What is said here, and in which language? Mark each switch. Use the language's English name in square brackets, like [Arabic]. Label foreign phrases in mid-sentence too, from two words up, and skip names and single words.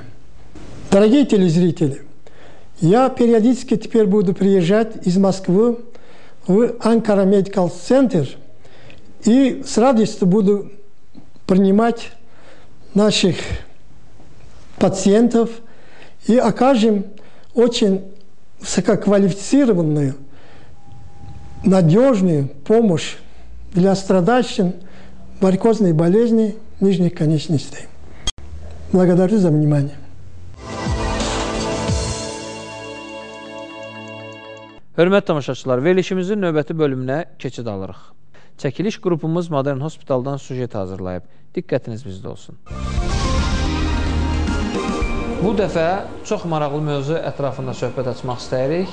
[Russian] Дорогие телезрители, я периодически теперь буду приезжать из Москвы в Анкара Медикал Центр и с радостью буду принимать наших пациентов и окажем очень высококвалифицированную, надежную помощь для страдающих варикозной болезни нижних конечностей. Благодарю за внимание. [Azerbaijani] Hörmətli tamaşaçılar, verilişimizin növbəti bölümünə keçid alırıq. Çəkiliş qrupumuz Modern Hospitaldan sujet hazırlayıb. Diqqətiniz bizdə olsun. Bu dəfə çox maraqlı mövzu ətrafında söhbət açmaq istəyirik.